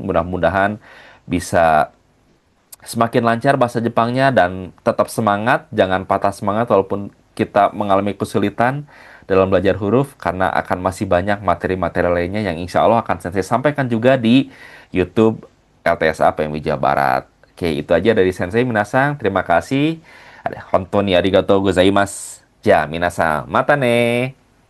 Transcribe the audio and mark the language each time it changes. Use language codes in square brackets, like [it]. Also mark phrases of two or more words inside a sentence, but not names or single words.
[id] Mudah-mudahan bisa semakin lancar bahasa Jepangnya dan tetap semangat, jangan patah semangat walaupun kita mengalami kesulitan dalam belajar huruf karena akan masih banyak materi-materi lainnya yang [ar] إن شاء الله [id] akan saya sampaikan juga di YouTube LTSA PMI Jawa Barat. Oke, itu aja dari [ja] 先生皆さん. [id] Terima kasih. [ja] 本当にありがとうございます。じゃ、皆さん. またね.